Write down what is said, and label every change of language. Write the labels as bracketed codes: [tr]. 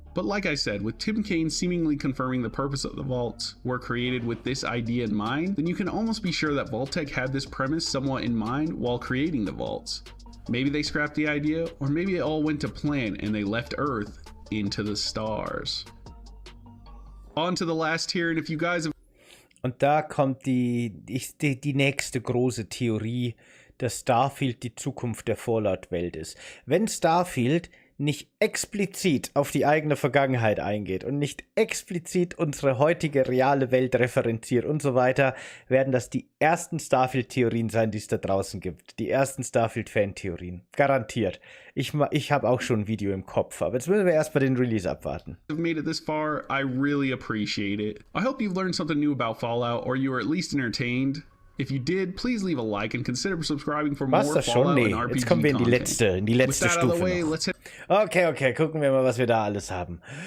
[en] But like I said, with Tim Kaine seemingly confirming the purpose of the vaults were created with this idea in mind, then you can almost be sure that Vault-Tec had this premise somewhat in mind while creating the vaults. Maybe they scrapped the idea, or maybe it all went to plan and they left Earth into the stars. On to the last tier, and if you guys have... [de] Und da kommt die nächste große Theorie, dass Starfield die Zukunft der Fallout-Welt ist. Wenn Starfield nicht explizit auf die eigene Vergangenheit eingeht und nicht explizit unsere heutige reale Welt referenziert und so weiter, werden das die ersten Starfield-Theorien sein, die es da draußen gibt. Die ersten Starfield-Fan-Theorien. Garantiert. Ich habe auch schon ein Video im Kopf, aber jetzt müssen wir erstmal den Release abwarten. [en] Made it this far, I really appreciate it. I hope you've learned something new about Fallout, or you were at least entertained. If you did, please leave a like and consider subscribing for more Fallout and RPG [de] Jetzt kommen wir in die letzte Stufe [en] way, [de] noch. [en] let's hit [de] Okay, gucken wir mal, was wir da alles haben.